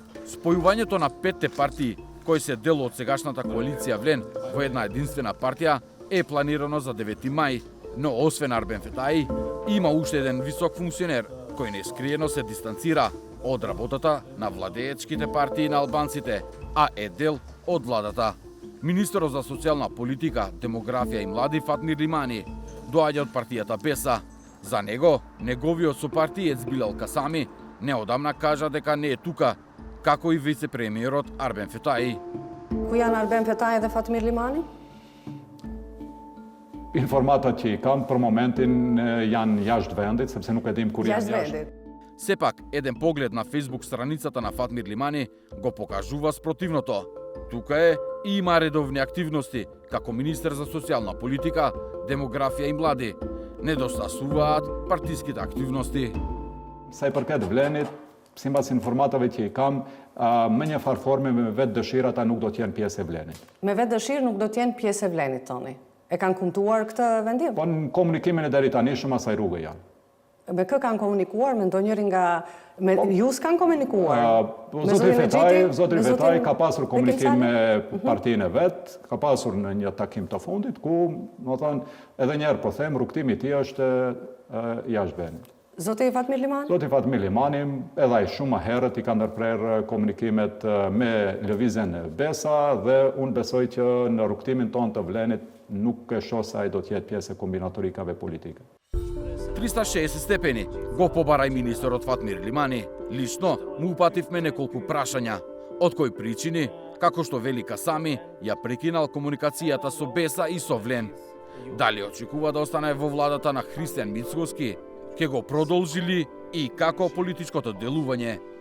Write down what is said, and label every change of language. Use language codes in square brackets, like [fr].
[mk] Спојувањето на петте партии кои се дел од сегашната коалиција Влен во една единствена партија е планирано за 9 мај, но освен Арбен Фетај, има уште еден висок функционер кој нескриено се дистанцира од работата на владеечките партии на албанците, а е дел од владата. Министерот за социјална политика, демографија и млади Фатмир Лимани доаѓа од партијата Беса. За него, неговиот сопартиец Билал Касами неодамна кажа дека не е тука, како и вице-премиерот Арбен Фетај. [sq] Ku janë Arben Fetaj dhe Fatmir Limani? Informatat që i kam për momentin janë jashtë vendit, sepse nuk e dim kur janë jashtë. Сепак, еден поглед на Facebook страницата на Фатмир Лимани го покажува спротивното. Тука е и има редовни активности, како министер за социјална политика, демографија и млади. Недостасуваат партиските активности. Sa i përket Vlenit, sipas informatave që i kam, me një farë forme me vetë dëshirë ata nuk do të jenë pjesë e Vlenit. Me vetë dëshirë nuk do të jenë pjesë e Vlenit tani. E kanë kumtuar këtë vendim? Po në komunikimin e deri tani shumë asaj rrugë janë. Me kë kanë komunikuar, me ndonjëri nga ju s'kan komunikuar? Zotri Fetaj ka pasur komunikim me partinë e vet, ka pasur në një takim të fundit ku, do të thënë, edhe një herë po them, rrugtimi i tij është jashtë vendit. Zoti Fatmir Limani? Zoti Fatmir Limani edhe ai shumë më herët i ka ndërprer komunikimet me lëvizjen e Besa dhe unë besoj që në rrugtimin tonë të Vlenit nuk e shoh se ai do të jetë pjesë e kombinatorikave politike. [mk] 360 степени го побара и министерот Фатмир Лимани. Лично му упативме неколку прашања, од кои причини, како што вели Касами, ја прекинал комуникацијата со Беса и со Влен. Дали очекува да остане во владата на Христијан Мицкоски, ке го продолжили и како политичкото делување?